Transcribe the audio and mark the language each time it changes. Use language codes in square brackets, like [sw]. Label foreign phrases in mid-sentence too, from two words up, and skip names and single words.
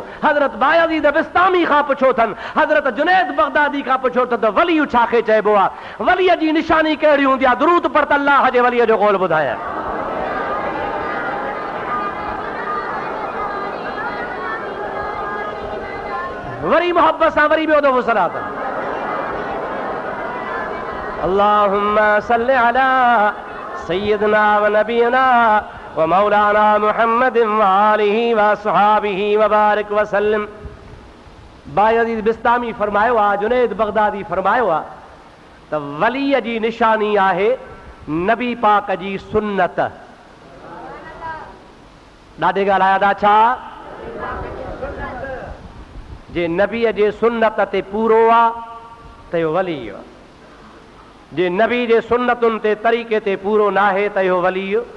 [sd] हज़रत बायज़ीद बिस्तामी खां पुछो अथनि, हज़रत जुनैद बगदादी खां पुछो अथनि त वली छाखे चइबो आहे, वलीअ जी निशानी कहिड़ी हूंदी आहे? दुरूद पर त अल्लाह जे वलीअ जो क़ौल ॿुधायां। वरी मोहब्बत सां वरी ॿियो दफ़ो सलात। [ar] اللهم صل على سيدنا ونبينا ومولانا محمد وآله وأصحابه وبارك وسلم. [sd] बायज़ीद बिस्तामी फरमायो आहे, जुनैद बगदादी फरमायो आहे त वलीअ जी निशानी आहे नबी पाक जी सुन्नत। ॾाढे ॻाल्हाया था छा? जे नबीअ जे सुन्नत ते पूरो आहे त इहो वली आहे, जे नबी जे सुन्नतुनि ते तरीक़े ते पूरो न आहे त इहो वली।